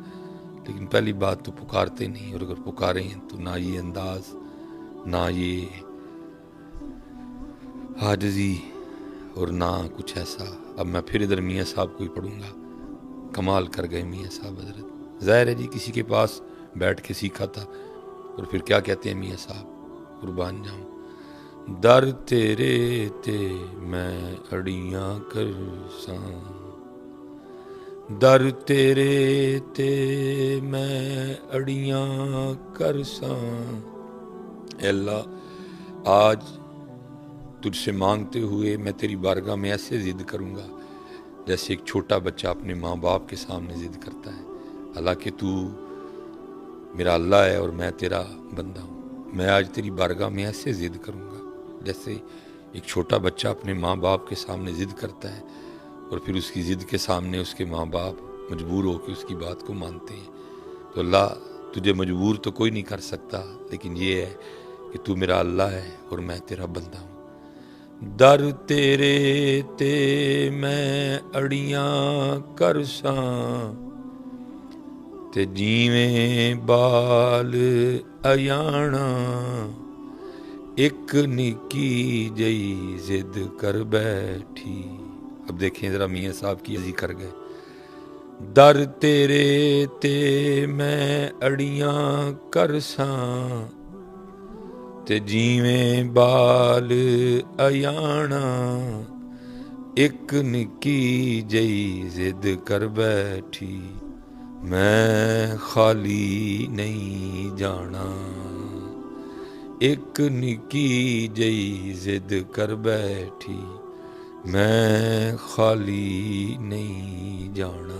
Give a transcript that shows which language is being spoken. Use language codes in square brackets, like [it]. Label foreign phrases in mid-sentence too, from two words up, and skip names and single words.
[ur] لیکن پہلی بات تو پکارتے نہیں، اور اگر پکارے ہیں تو نہ یہ انداز، نہ یہ عاجزی، اور نہ کچھ ایسا۔ اب میں پھر ادھر میاں صاحب کو ہی پڑھوں گا۔ کمال کر گئے میاں صاحب حضرت، ظاہر ہے جی کسی کے پاس بیٹھ کے سیکھا تھا۔ اور پھر کیا کہتے ہیں میاں صاحب، قربان جاؤں، [pa] در تیرے تے میں اڑیاں کرساں، در تیرے تے میں اڑیاں کرساں۔ [ur] اے اللہ، آج تجھ سے مانگتے ہوئے میں تیری بارگاہ میں ایسے ضد کروں گا جیسے ایک چھوٹا بچہ اپنے ماں باپ کے سامنے ضد کرتا ہے۔ حالانکہ تو میرا اللہ ہے اور میں تیرا بندہ ہوں۔ میں آج تیری بارگاہ میں ایسے ضد کروں گا جیسے ایک چھوٹا بچہ اپنے ماں باپ کے سامنے ضد کرتا ہے، اور پھر اس کی ضد کے سامنے اس کے ماں باپ مجبور ہو کے اس کی بات کو مانتے ہیں۔ تو اللہ، تجھے مجبور تو کوئی نہیں کر سکتا، لیکن یہ ہے کہ تو میرا اللہ ہے اور میں تیرا بندہ ہوں۔ [pa] در تیرے تے میں اڑیاں کرساں، تے جیویں بال ایانا، ایک نکی جئی ضد کر بیٹھی۔ [ur] اب دیکھیں ذرا میاں صاحب کی عزی کر گئے۔ [pa] در تیرے تے میں اڑیاں کرساں، تے جیویں بال ایانا، ایک نکی جئی ضد کر بیٹھی، میں خالی نہیں جانا، ایک نکی جئی ضد کر بیٹھی، میں خالی نہیں جانا۔